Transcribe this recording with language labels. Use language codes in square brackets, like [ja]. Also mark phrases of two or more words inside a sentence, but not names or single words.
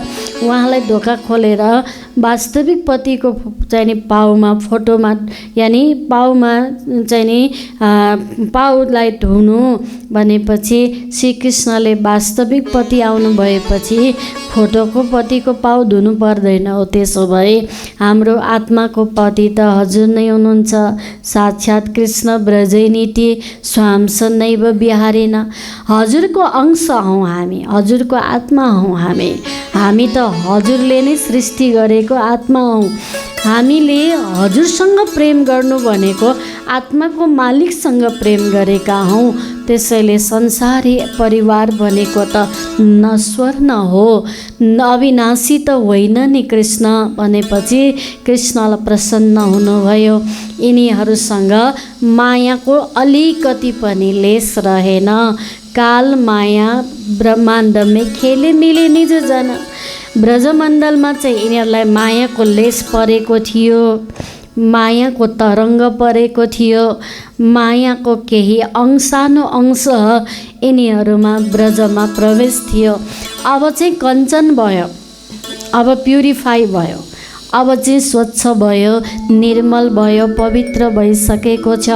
[ne] उहाँलाई ढोका खोलेर वास्तविक पतिको चाहिँ नि पाउमा फोटोमा यानि पाउमा चाहिँ नि पाउलाई धुनु भनेपछि श्रीकृष्णले वास्तविक पति आउनु भएपछि फोटोको पतिको पाउ धुनु पर्दैन हो। त्यसो भए हाम्रो आत्माको पति त हजुर नै हुनुहुन्छ, [sa] साक्षात् कृष्ण ब्रजैनीति स्वांसनैव विहारेन। [ne] हजुरको अंश हौँ हामी, हजुरको आत्मा हौँ हामी। हामी त हजुरले नै सृष्टि गरेको आत्मा हौँ। हामीले हजुरसँग प्रेम गर्नु भनेको आत्माको मालिकसँग प्रेम गरेका हौँ। त्यसैले संसारी परिवार भनेको त नश्वर न हो, अविनाशी त होइन नि कृष्ण भनेपछि कृष्णलाई प्रसन्न हुनुभयो। यिनीहरूसँग मायाको अलिकति पनि लेस रहेन। काल माया ब्रह्माण्डमै खेले मिले निज जन। ब्रजमण्डलमा चाहिँ यिनीहरूलाई मायाको लेस परेको थियो, मायाको तरङ्ग परेको थियो, मायाको केही अंशानु अंश यिनीहरूमा ब्रजमा प्रवेश थियो। अब चाहिँ कञ्चन भयो, अब प्युरिफाई भयो, अब चाहिँ स्वच्छ भयो, निर्मल भयो, पवित्र भइसकेको छ।